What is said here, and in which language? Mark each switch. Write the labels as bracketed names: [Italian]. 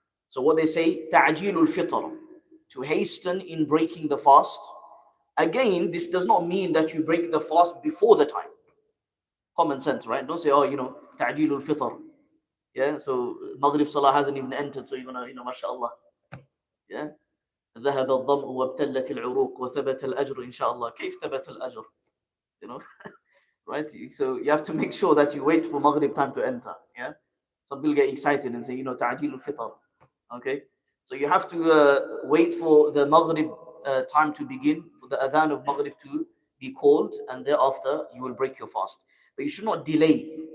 [English] So what they say, ta'jilul fitr, to hasten in breaking the fast. Again, this does not mean that you break the fast before the time. Common sense, right? Don't say, oh, ta'jilul fitr. Yeah, so Maghrib Salah hasn't even entered, so you're gonna, mashallah. Yeah. [Arabic] ذهب الظمأ وابتلت العروق وثبت الأجر إن شاء الله. كيف ثبت الأجر? [English] You know, right? So you have to make sure that you wait for Maghrib time to enter. Yeah. Some people get excited and say, [Arabic] تعجيل الفطر. [English] Okay. So you have to wait for the Maghrib time to begin, for the adhan of Maghrib to be called, and thereafter you will break your fast. But you should not delay.